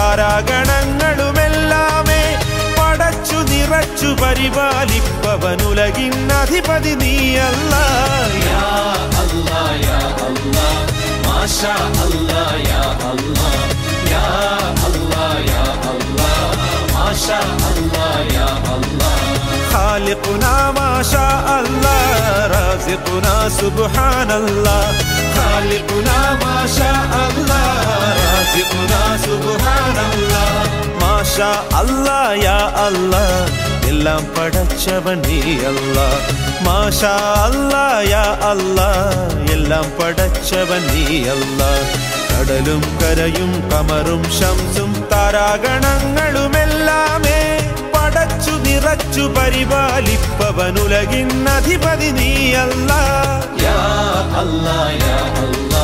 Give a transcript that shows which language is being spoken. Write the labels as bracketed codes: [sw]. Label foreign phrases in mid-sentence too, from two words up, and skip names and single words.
[ml] താരാഗണങ്ങളുമെല്ലാമേ പടച്ചു നിറച്ചു പരിപാലിപ്പവനുലകിൻ അധിപതി നീ അല്ലാഹ് [ar] يا الله يا الله ما شاء الله يا الله يا الله يا الله ما شاء الله يا الله خالقنا ما شاء الله رازقنا سبحان الله خالقنا ما شاء الله رازقنا سبحان الله ما شاء الله يا الله [ml] എല്ലാം പടച്ചവൻ നീ അല്ലാഹ് [ar] ما شاء الله يا الله [ml] എല്ലാം പടച്ചവൻ നീ അല്ലാഹ് കടലും കരയും കമറും ശംസും താരാഗണങ്ങളുമെല്ലാമേ പടച്ചു നിറച്ചു പരിപാലിപ്പവനുലകിൻ അധിപതി നീ അല്ലാഹ് [ar] يا الله يا الله